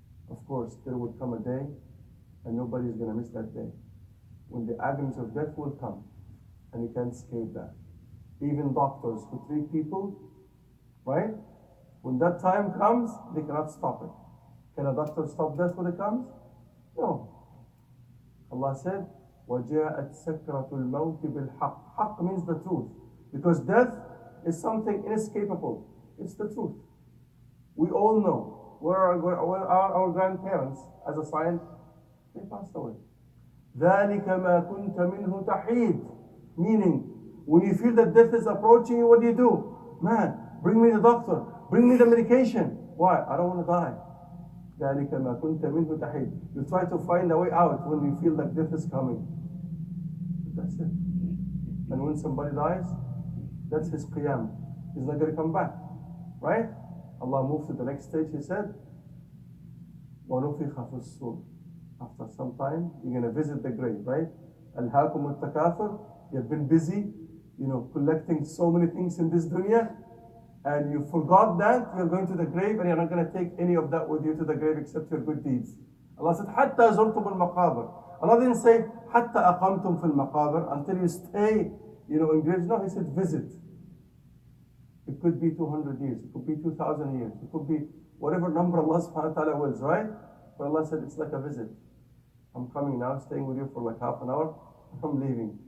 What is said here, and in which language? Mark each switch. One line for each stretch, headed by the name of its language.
English: Of course, there will come a day, and nobody is going to miss that day, when the agonies of death will come, and you can't escape that. Even doctors who treat people, right? When that time comes, they cannot stop it. Can a doctor stop death when it comes? No. Allah said,
Arabic: وَجَاءَتْ سَكْرَةُ الْمَوْتِ بِالْحَقِّ.
English: Haqq means the truth. Because death is something inescapable. It's the truth. We all know. Where are our grandparents? As a sign, they passed away.
Arabic: ذَلِكَ مَا كُنْتَ مِنْهُ تَحِيدٌ.
English: Meaning, when you feel that death is approaching you, what do? Man, bring me the doctor. Bring me the medication. Why? I don't want to die.
Arabic: ذَلِكَ مَا كُنْتَ مِنْهُ تَحِيدٌ.
English: You try to find a way out when you feel that death is coming. That's it. And when somebody dies, that's his qiyam. He's not going to come back. Right? Allah moved to the next stage. He said,
Arabic: وَنُفِخَ فِي الصُّورِ.
English: After some time, you're going to visit the grave, right?
Arabic: أَلْهَاكُمُ التَّكَاثُرُ.
English: You've been busy, collecting so many things in this dunya, and you forgot that you're going to the grave, and you're not going to take any of that with you to the grave except your good deeds. Allah said,
Arabic: حَتَّى زُرْتُمُ الْمَقَابِرِ.
English: Allah didn't say,
Arabic: حَتَّى أَقَمْتُمْ فِي الْمَقَابِرِ,
English: until you stay, in graves. No, He said, visit. It could be 200 years, it could be 2,000 years, it could be whatever number Allah subhanahu wa ta'ala wills, right? But Allah said, it's like a visit. I'm coming now, staying with you for like half an hour, I'm leaving.